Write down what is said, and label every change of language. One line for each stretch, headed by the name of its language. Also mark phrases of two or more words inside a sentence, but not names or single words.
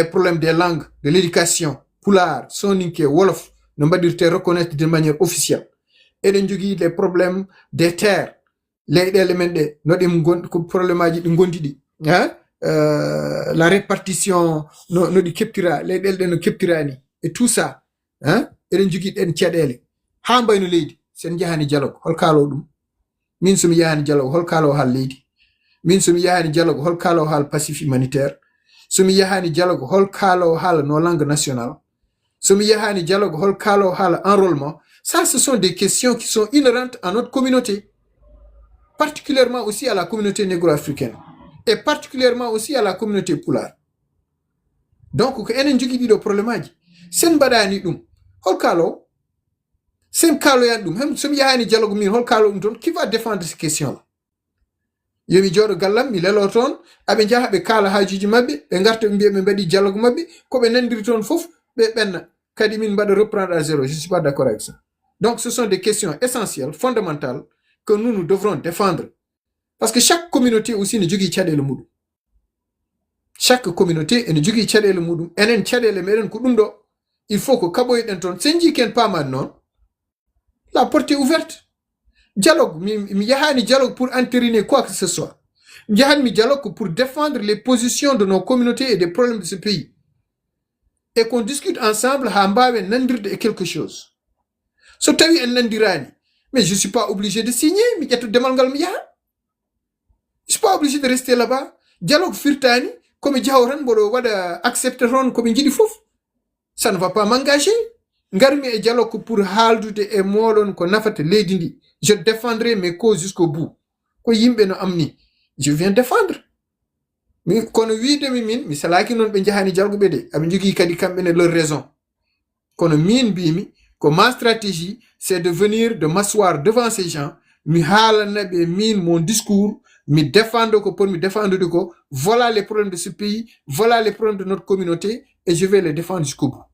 French: problèmes des langues de l'éducation pulaar soninke wolof
Fula: no mbaɗirte
French: reconnaître de manière officielle
Fula: eɗen jogui
French: les problèmes des
Fula: terres leyɗele men ɗe no ɗe ko probléme aji ɗi gondi ɗi
French: la répartition
Fula: no ɗi keptira leyɗele ɗe no keptirani
French: et tout ça
Fula: eɗen jogui ɗen caɗele ha mbayno leydi sen jahani dialogue hol kaalo ɗum min somi yahani dialogue hol kaalo haal leydi min somi yahani dialogue hol kaalo haal
French: passif humanitaire
Fula: somi yahani dialogue hol kaalo haal
French: nos langues nationales
Fula: somi yahani dialogue hol kaalo haal enrôlement
French: ça ce sont des questions qui sont inhérentes à notre communauté particulièrement aussi à la communauté négro-africaine et particulièrement aussi à la communauté pulaar
Fula: donc ko enen jogui ɗiɗo probléme aji sen mbaɗani ɗum hol kaalo sen kaaloyan ɗum hem somi yahani dialogue min hol kaalo ɗum toon
French: qui va défendre ces questions là
Fula: yomi jooɗo gallam mi lelo toon aɓe jaha ɓe kaala haajuji mabɓe ɓe garta ɓe mbiya ɓe mbaɗi dialogue mabɓe koɓe nandiri toon fof ɓe ɓenna kadi min mbaɗa
French: reprendre à zéro je suis pas d'accord avec ça donc ce sont des questions essentielles fondamentales que nous devrons défendre parce que chaque communauté aussi
Fula: ne jogui caɗele muɗum
French: chaque communauté
Fula: ene jogui caɗele muɗum enen caɗele meɗen ko ɗum ɗo
French: il faut
Fula: ko kaɓoyɗen toon sen jii ken pamani noon
French: la porte est ouverte
Fula: dialogue mi yahani dialogue
French: pour entériner quoi que ce soit
Fula: mi yahanmi
French: dialogue pour défendre les positions de nos communautés et des problèmes de ce pays et qu'on discute ensemble
Fula: ha mbawen nandirde e
French: quelque chose
Fula: so tawi en nandirani
French: mais je suis pas obligé de signer
Fula: mi ƴetto demal ngal mi yaha
French: je suis pas obligé de rester là-bas
Fula: dialogue firtani komi jaw tan mboɗo waɗa accepte toon komi jiɗi fof,
French: ça ne va pas m'engager.
Fula: Ngarmi e dialogue pour haaldude e moɗon ko nafata leydi ndi.
French: Je défendrai mes causes jusqu'au bout.
Fula: Ko yimɓe no amni,
French: je viens défendre.
Fula: Mi kono wiidemi min mi salaki noon ɓe jahani jalguɓe de, aɓe jogii kadi kamɓene
French: leur raison.
Fula: Kono min mbimi ko
French: ma stratégie, c'est de venir de m'asseoir devant ces gens,
Fula: mi haalana ɓe min
French: mon discours, mi défendre ko pour mi défendre de ko, voilà les problèmes de ce pays, voilà les problèmes de notre communauté, et je vais les défendre jusqu'au bout.